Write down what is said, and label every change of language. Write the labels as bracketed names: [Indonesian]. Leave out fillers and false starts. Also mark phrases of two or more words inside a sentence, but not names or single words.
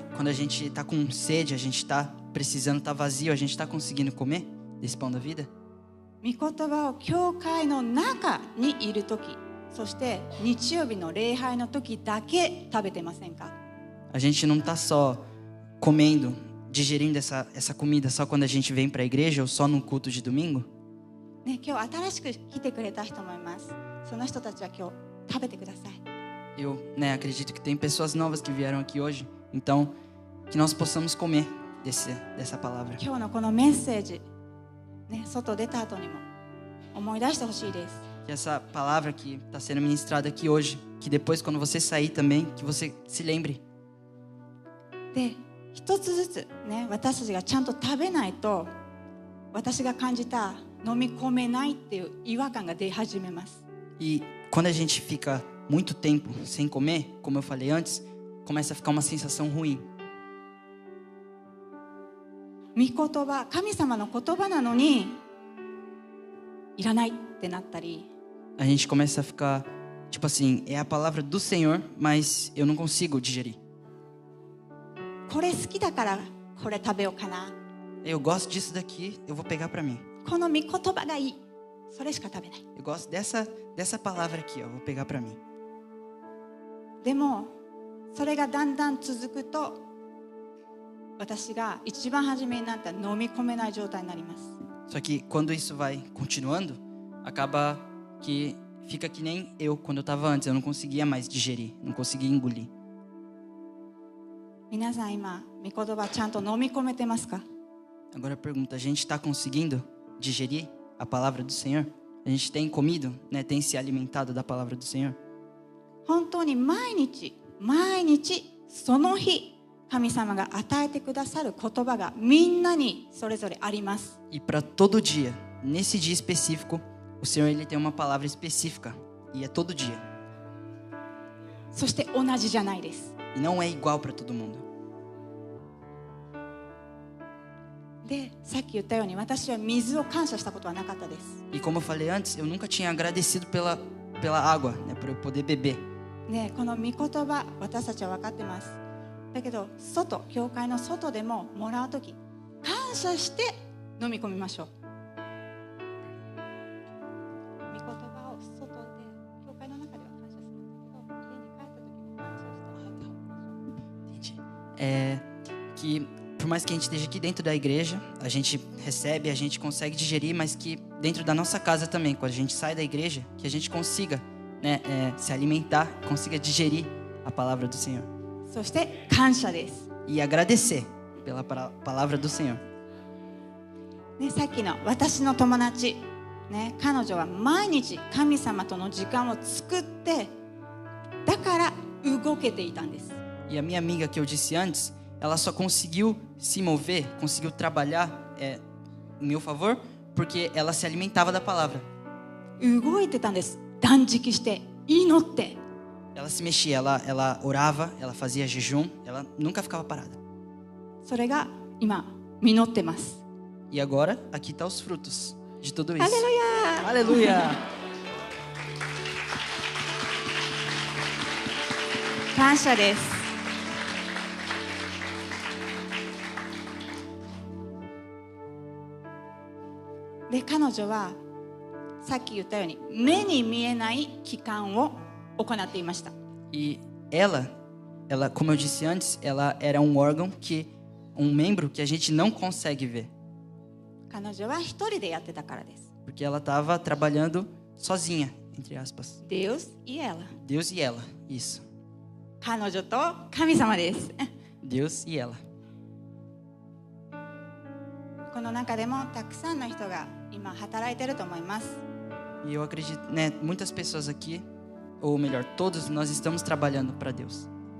[Portuguese] Quando a gente tá com sede, a gente tá precisando, tá vazio, a gente tá conseguindo comer desse pão da vida? [Japanese] 御言葉を教会の中にいる時そして日曜日の礼拝の時だけ食べてませんか [Portuguese] A gente não tá só comendo, digerindo essa comida só quando a gente vem para a igreja ou só no culto de domingo? [Japanese] ね、今日新しく来てくれた人もいます。その人たちは今日食べてください。 [Portuguese] Eu, acredito que tem pessoas novas que vieram aqui hoje. Então, que nós possamos comer dessa palavra. [Japanese] 今日のこのメッセージ、ね、外出た後にも思い出してほしいです。 [Portuguese] Que essa palavra que está sendo ministrada aqui hoje, que depois quando você sair também, que você se lembre. [Japanese] で、一つずつね、私たちがちゃんと食べないと、私が感じた飲み込めないっていう違和感が出始めます。 [Portuguese] E quando a gente fica muito tempo sem comer, como eu falei antes, começa a ficar uma sensação ruim. [Japanese] 御言葉、神様の言葉なのにいらないってなったり、 [Portuguese] A gente começa a ficar, tipo assim, é a palavra do Senhor, mas eu não consigo digerir. [Japanese] これ好きだからこれ食べようかな。 [Portuguese] Eu gosto disso daqui, eu vou pegar para mim. [Japanese] この御言葉がいい。それしか食べない。 [Portuguese] Eu gosto dessa palavra aqui, ó, vou pegar para mim. [Japanese] でもそれがだんだん続くと、私が一番初めになった飲み込めない状態になります。 [Portuguese] Só que quando isso vai continuando, acaba que fica que nem eu quando eu estava antes, eu não conseguia mais digerir, não conseguia engolir. [Japanese] 皆さん今御言葉ちゃんと飲み込めてますか？ [Portuguese] Agora eu pergunto, a gente está conseguindo digerir a palavra do Senhor? A gente tem comido, né, tem se alimentado da palavra do Senhor? [Japanese] 本当に毎日毎日その日神様が与えてくださる言葉がみんなにそれぞれあります。 [Portuguese] E para todo dia, nesse dia específico, o Senhor ele tem uma palavra específica e é todo dia. [Japanese] そして同じじゃないです。 [Portuguese] E não é igual para todo mundo. [Japanese] で、さっき言ったように私は水を感謝したことはなかったです。 [Portuguese] E como eu falei antes, eu nunca tinha agradecido pela água, né, por eu poder beber. [Japanese] ね、この御言葉私たちは分かってます。だけど外、教会の外でももらうとき感謝して飲み込みましょう。御言葉を外で、教会の中では感謝するんだけど、家に帰ったときも感謝して。 [Portuguese] Entendi. É que por mais que a gente esteja aqui dentro da igreja, a gente recebe, a gente consegue digerir, mas que dentro da nossa casa também, quando a gente sai da igreja, que a gente consiga, né, se alimentar, consiga digerir a palavra do Senhor. [Japanese] そして感謝です。 [Portuguese] E agradecer pela palavra do Senhor. [Japanese] ね、さっきの私の友達、ね、彼女は毎日神様との時間を作って、だから動けていたんです。 [Portuguese] E a minha amiga que eu disse antes, ela só conseguiu se mover, conseguiu trabalhar em meu favor, porque ela se alimentava da palavra. [Japanese] 動いてたんです。断食して祈って。 [Portuguese] Ela se mexia, ela orava, ela fazia jejum, ela nunca ficava parada. [Japanese] それが今実ってます。 [Portuguese] E agora, aqui estão os frutos de tudo isso. Aleluia! Aleluia! [Japanese] 感謝です。で、彼女はさっき言ったように目に見えない器官を行っていました。 [Portuguese] E ela, como eu disse antes, ela era um órgão um membro que a gente não consegue ver. [Japanese] 彼女は一人でやってたからです。 [Portuguese] Porque ela estava trabalhando sozinha, entre aspas. Deus e ela. Deus e ela, isso. [Japanese] 彼女と神様です。 [Portuguese] Deus e ela. [Japanese] この中でもたくさんの人が今働いてると思います。 [Portuguese] E eu acredito, né, muitas pessoas aqui, ou melhor, todos nós estamos trabalhando para Deus.